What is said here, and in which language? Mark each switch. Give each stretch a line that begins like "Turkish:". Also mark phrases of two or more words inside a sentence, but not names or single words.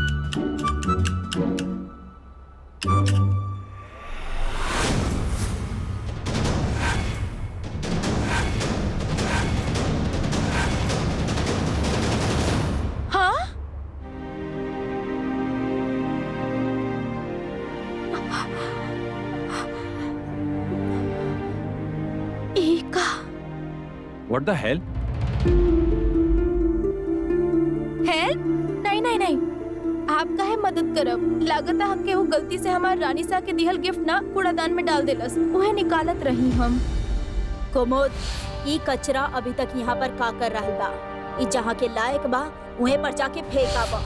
Bhojpuri: हाँ, एका
English: what the hell? हेल्प?
Bhojpuri: नहीं नहीं नहीं, आप काहे मदद करब? लागत है हमके वो गलती से हमार रानी सा के दिहल गिफ्ट ना कूड़ादान में डाल देलस। उहे निकालत रही हम। कुमुद, ई कचरा अभी तक यहाँ पर का कर रहल बा? ई जहाँ के लायक बा उहे पर जाके फेंका बा।